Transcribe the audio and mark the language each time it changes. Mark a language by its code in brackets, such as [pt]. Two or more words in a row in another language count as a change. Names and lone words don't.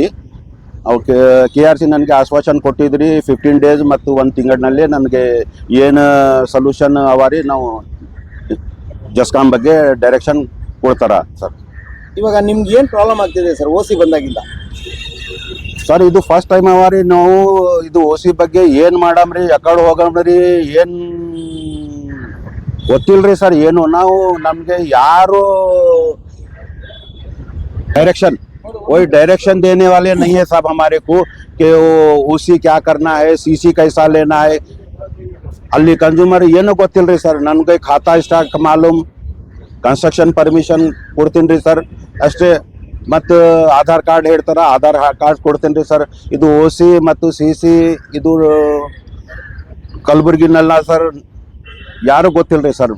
[kn] ಅವ್ಕೆ KRC ನನಗೆ ಆಶ್ವಾಸನೆ ಕೊಟ್ಟಿದ್ರಿ 15 ಡೇಸ್ ಮತ್ತು 1 ತಿಂಗಳಿನಲ್ಲಿ ನನಗೆ ಏನು ಸೊಲ್ಯೂಷನ್ ಅವ ರೀ ನಾವು ಜಸ್ಕಾಮ್ ಬಗ್ಗೆ ಡೈರೆಕ್ಷನ್ ಕೊಡ್ತಾರ ಸರ್. ಇವಾಗ ನಿಮ್ಗೆ ಏನು ಪ್ರಾಬ್ಲಮ್ ಆಗ್ತಿದೆ ಸರ್ OC ಬಂದಾಗಿಲ್ಲ? ಸರ್ ಇದು [en] first time [kn] ಅವ ರೀ. ನಾವು ಇದು OC ಬಗ್ಗೆ ಏನು ಮಾಡಮ್ರಿ, ಯಾಕಡೆ ಹೋಗಮ್ರಿ, ಏನು ಗೊತ್ತಿಲ್ಲ ರೀ ಸರ್. ಏನು ನಾವು ನಮಗೆ ಯಾರು [hi] डायरेक्शन कोई डायरेक्शन देने वाले नहीं है साहब हमारे को कि OC क्या करना है, CC कैसा लेना है. [kn] ಅಲ್ಲಿ ಕನ್ಸ್ಯೂಮರ್ ಏನೂ ಗೊತ್ತಿಲ್ಲ ರೀ ಸರ್. ನನಗೆ ಖಾತಾ ಸ್ಟಾಕ್ ಮಾಲೂಮ್, [en] construction permission [kn] ಕೊಡ್ತೀನಿ ರೀ ಸರ್ ಅಷ್ಟೇ. ಮತ್ತು ಆಧಾರ್ ಕಾರ್ಡ್ ಹೇಳ್ತಾರೆ, ಆಧಾರ್ ಕಾರ್ಡ್ ಕೊಡ್ತೀನಿ ರೀ ಸರ್. ಇದು OC ಮತ್ತು CC ಇದು ಕಲಬುರ್ಗಿನಲ್ಲ ಸರ್, ಯಾರು ಗೊತ್ತಿಲ್ಲ ರೀ ಸರ್.